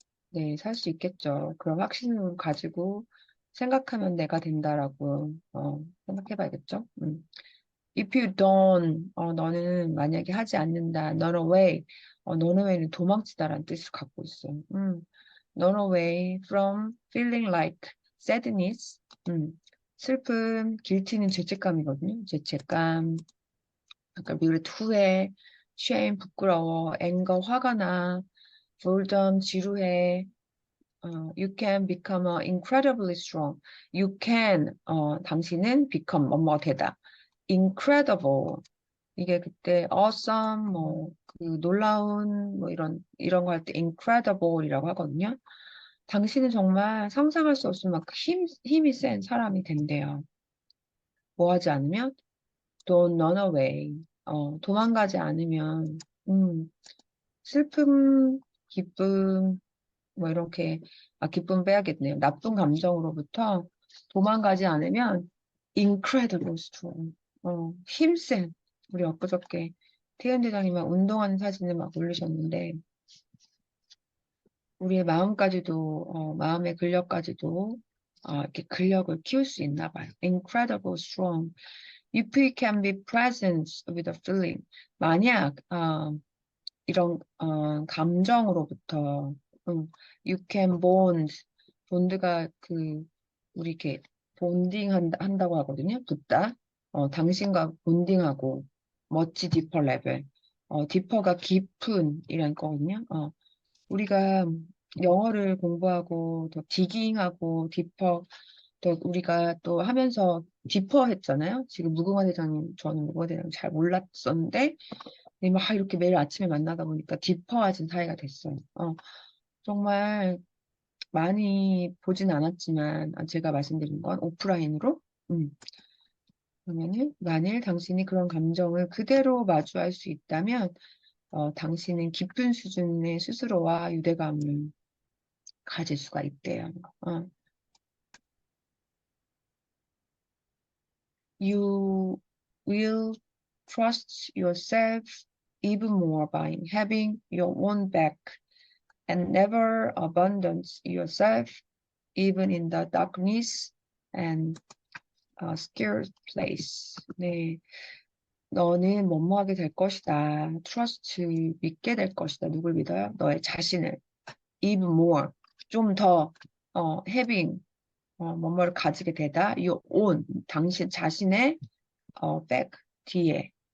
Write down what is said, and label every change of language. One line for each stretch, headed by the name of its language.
Korean: 네, 살 수 있겠죠. 그런 확신을 가지고 생각하면 내가 된다라고 생각해봐야겠죠.
English: If you don't,
Korean: 너는 만약에 하지 않는다,
English: run away,
Korean: run away는 도망치다라는 뜻을 갖고 있어요.
English: run away from feeling like sadness,
Korean: 슬픔,
English: guilty는
Korean: 죄책감이거든요. 죄책감, 약간
English: regret,
Korean: 후회, shame, 부끄러워, anger, 화가 나, boredom, 지루해.
English: You can become incredibly strong. You can,
Korean: 당신은 become, 뭐뭐 되다.
English: incredible.
Korean: 이게 그때 awesome, 뭐, 그 놀라운, 뭐 이런 거 할 때 incredible이라고 하거든요. 당신은 정말 상상할 수 없을 만큼 힘이 센 사람이 된대요. 뭐 하지 않으면?
English: Don't run away.
Korean: 도망가지 않으면, 슬픔, 기쁨, 뭐 이렇게, 기쁨 빼야겠네요. 나쁜 감정으로부터 도망가지 않으면
English: incredible strong.
Korean: 힘센. 우리 엊그저께 태연 대장님만 운동하는 사진을 막 올리셨는데, 우리의 마음까지도, 마음의 근력까지도, 이렇게 근력을 키울 수 있나 봐요.
English: incredible strong. If we can be present with a feeling.
Korean: 만약, 이런, 감정으로부터,
English: you can bond.
Korean: 본드가 우리 이렇게 본딩 한다고 하거든요. 붙다. 당신과 본딩하고,
English: much deeper level.
Korean: deeper가 깊은 이란 거거든요. 우리가 영어를 공부하고 더 디깅하고 디퍼 더 우리가 또 하면서 디퍼 했잖아요. 지금 무궁화 대장님 저는 무궁화 대장님 잘 몰랐었는데 막 이렇게 매일 아침에 만나다 보니까 디퍼해진 사이가 됐어요. 정말 많이 보진 않았지만 제가 말씀드린 건 오프라인으로 그러면은 만일 당신이 그런 감정을 그대로 마주할 수 있다면 당신은 깊은 수준의 스스로와 유대감을 가질 수가 있대요.
English: You will trust yourself even more by having your own back and never abandon yourself even in the darkness and scared place.
Korean: 네, 너는 뭐뭐하게 될 것이다. trust, 믿게 될 것이다. 누굴 믿어요? 너의 자신을.
English: even more,
Korean: 좀 더, having, 뭐뭐를 가지게 되다.
English: your own,
Korean: 당신 자신의, back, 뒤에.